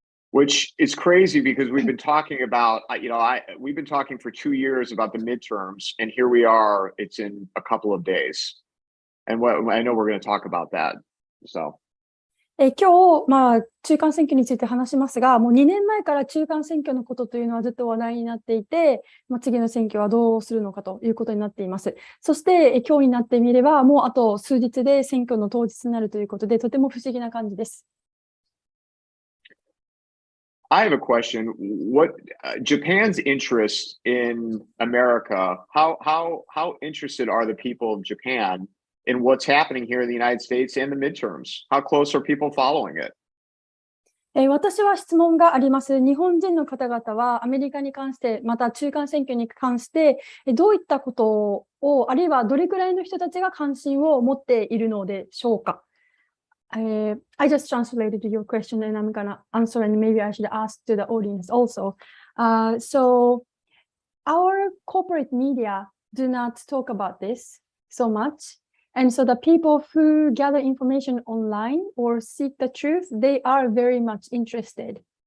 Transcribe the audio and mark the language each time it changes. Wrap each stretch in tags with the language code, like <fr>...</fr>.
<en>Which is crazy because we've been talking about, we've been talking for 2 years about the midterms, and here we are, it's in a couple of days. And I know we're going to talk about that. So.</en> <ja>今日、中間選挙について話しますが、もう2年前から中間選挙のことというのはずっと話題になっていて、次の選挙はどうするのかということになっています。そして、今日になってみれば、もうあと数日で選挙の当日になるということで、とても不思議な感じです。</ja> <en>I have a question. What Japan's interest in America? How interested are the people of Japan in what's happening here in the United States and the midterms? How close are people following it?</en> <ja>私は質問があります。日本人の方々はアメリカに関して、また中間選挙に関して、どういったことを、あるいはどれくらいの人たちが関心を持っているのでしょうか。</ja> <en>I just translated your question and I'm gonna answer, and maybe I should ask to the audience also. So our corporate media do not talk about this so much. And so the people who gather information online or seek the truth, they are very much interested.</en>